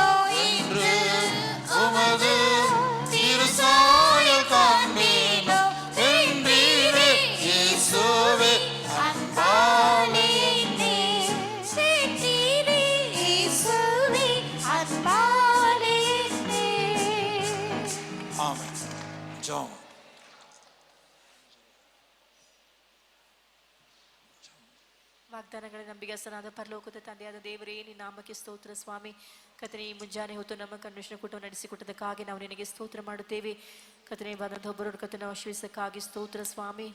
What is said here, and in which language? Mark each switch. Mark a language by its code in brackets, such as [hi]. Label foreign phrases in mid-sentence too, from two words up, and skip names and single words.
[ta] இன்று உமது திருசாயல் காண்பேனோ. வென்றீரே இயேசுவே அன்பாலே என்னை. வென்றீரே இயேசுவே அன்பாலே என்னை. ஆமென். ஜெபம். [kn] ವಾಗ್ದಾನಗಳ ನಂಬಿಗಸ್ತನಾದ ಪರಲೋಕದ ತಂದೆಯಾದ ದೇವರೇ ನಿನ್ನ ನಾಮಕ್ಕೆ ಸ್ತೋತ್ರ ಸ್ವಾಮಿ. ಕರ್ತನೇ, ಈ ಮುಂಜಾನೆ ಹೊತ್ತು ನಮ್ಮ ಕನ್ವೆನ್ಷನ್ ಕೂಟವನ್ನು ನಡೆಸಿಕೊಟ್ಟದಕ್ಕಾಗಿ ನಾವು ನಿನಗೆ ಸ್ತೋತ್ರ ಮಾಡುತ್ತೇವೆ. ಕರ್ತನೇ, ಬಂದಂಥ ಒಬ್ಬರನ್ನು ಕರ್ತನ ಆಶೀರ್ವದಿಸಕ್ಕಾಗಿ ಸ್ತೋತ್ರ ಸ್ವಾಮಿ.